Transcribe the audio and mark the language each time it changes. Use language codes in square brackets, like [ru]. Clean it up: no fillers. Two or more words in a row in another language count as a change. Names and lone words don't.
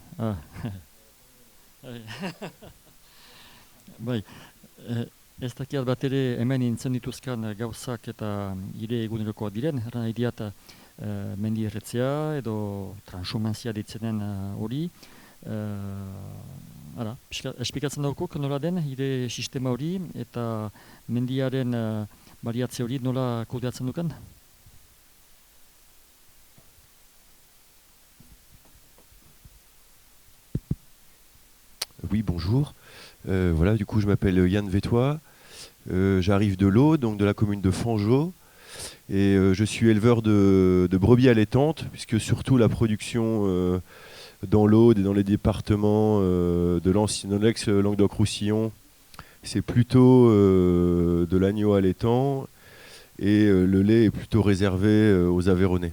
[eu] Bai, ez dakiat bat ere hemen entzun dituzkan gauzak eta hire egunerokoa diren. Erran nahi diat mendi erretzea edo transhumanzia ditzenen hori. Esplikatzen daukuk nola den hire sistema hori eta mendiaren baliatze hori nola kudeatzen dukan? [fr] Oui, bonjour. Voilà, du coup, je m'appelle Yann Vétois. J'arrive de l'Aude, donc de la commune de Fangeau. Et je suis éleveur de brebis allaitantes, puisque surtout la production dans l'Aude et dans les départements de l'ex-Languedoc-Roussillon, c'est plutôt de l'agneau allaitant et le lait est plutôt réservé aux Aveyronnais.